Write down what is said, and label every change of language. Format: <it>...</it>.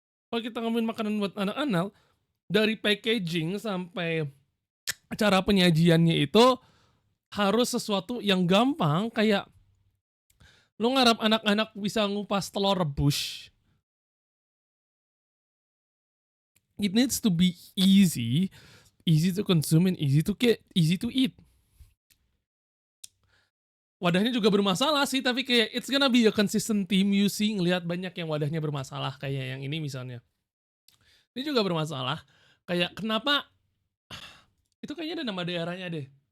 <id>Kalau kita ngomongin makanan buat anak-anak, dari packaging sampai cara penyajiannya itu harus sesuatu yang gampang, kayak lo ngarap anak-anak bisa ngupas telur rebus.</id> <en>It needs to be easy to consume and easy to eat.</en> <id>Wadahnya juga bermasalah sih, tapi kayak</id> <en>it's gonna be a consistent theme you see,</en> <id>ngelihat banyak yang wadahnya bermasalah kayak yang ini misalnya. Ini juga bermasalah. Kayak kenapa itu kayaknya ada nama daerahnya deh.</id>